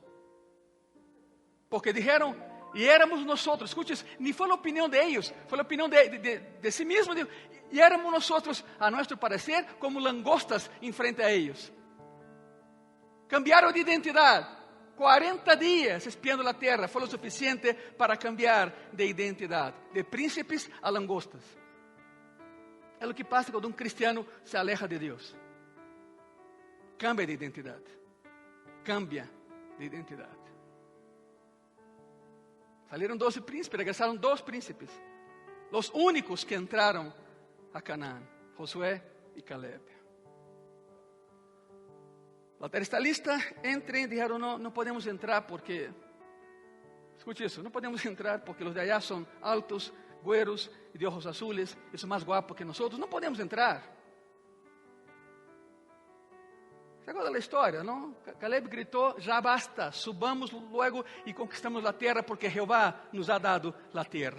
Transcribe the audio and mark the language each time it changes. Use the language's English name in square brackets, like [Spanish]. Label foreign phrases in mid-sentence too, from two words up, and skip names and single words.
[Spanish] Porque dijeron, y éramos nosotros, escuches, ni fue la opinión de ellos, fue la opinión de sí mismos, y éramos nosotros, a nuestro parecer, como langostas en frente a ellos. Cambiaron de identidad. 40 días espiando la tierra fue lo suficiente para cambiar de identidad, de príncipes a langostas. [Portuguese] É o que passa quando um [Spanish] cristiano se aleja [Portuguese] de Deus. [Spanish] Cambia de identidade. Cambia de identidade. Salieron 12 príncipes, regresaron 2 príncipes. Los únicos que entraron a Canaán, Josué y Caleb. La tierra está lista, entrem, dijeron, no podemos entrar porque, [Portuguese] escute isso, [Spanish] no podemos entrar porque los de allá son altos, güeros y de ojos azules, y son más guapos que nosotros, no podemos entrar. ¿Se acuerda la historia, no? Caleb gritó, ya basta, subamos luego y conquistamos la tierra porque Jehová nos ha dado la tierra.